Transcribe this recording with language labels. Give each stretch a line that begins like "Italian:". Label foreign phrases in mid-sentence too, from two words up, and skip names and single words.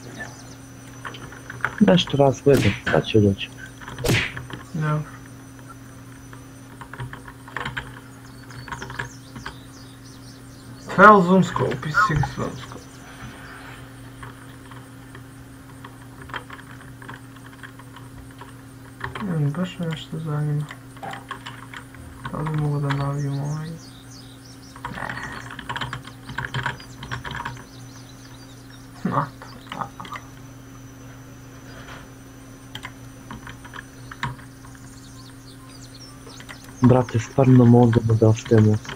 Serbian: Nešto razgledam, sad ću doći. Dobro.
English: Fel zoom scope i sig zoom scope.
Serbian: Baš me nešto zanima. Da li mogu da navijem ovaj? Brate, stvarno možemo da ostajemo.